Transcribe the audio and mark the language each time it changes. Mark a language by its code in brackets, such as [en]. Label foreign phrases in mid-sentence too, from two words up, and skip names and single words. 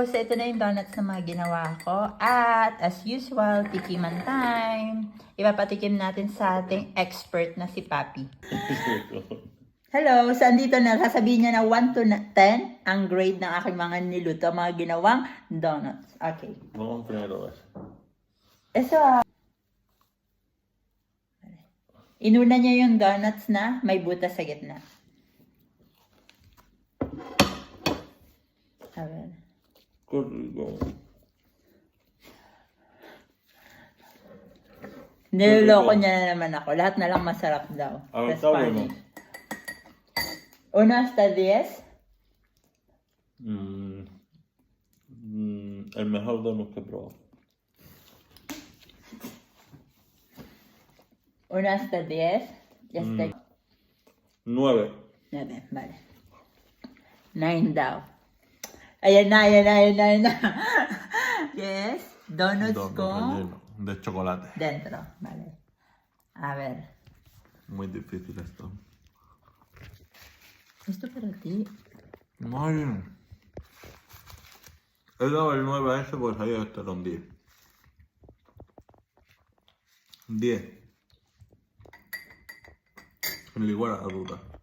[tl] So ito na yung donuts na mga ginawa ko. At [en] as usual, [tl] tikiman time. Ipapatikim natin sa ating expert na si Papi. Hello! So andito na, sasabihin niya na 1 to 10 ang grade ng aking mga niluto, mga ginawang donuts. Okay. [es] Vamos primero a ver. Eso, [tl] inuna niya yung donuts na may butas sa gitna. [es] A ver. Qué rico. [tl] Niloloko niya na naman ako. Lahat na lang masarap daw. [es] A ver, [en] That's [es] está [en] funny. [es] bueno. 1 hasta 10. El mejor donut que he probado. 1 hasta 10. Ya está. 9. 9, vale. 9 daw. [tl] Ayan na. Yes. Donuts [es] Donut con relleno de chocolate. dentro. Vale. A ver. Muy difícil esto. Esto para ti. Ay. He dado el 9 a ese porque sabía que este era un 10. 10. Sin lugar a duda.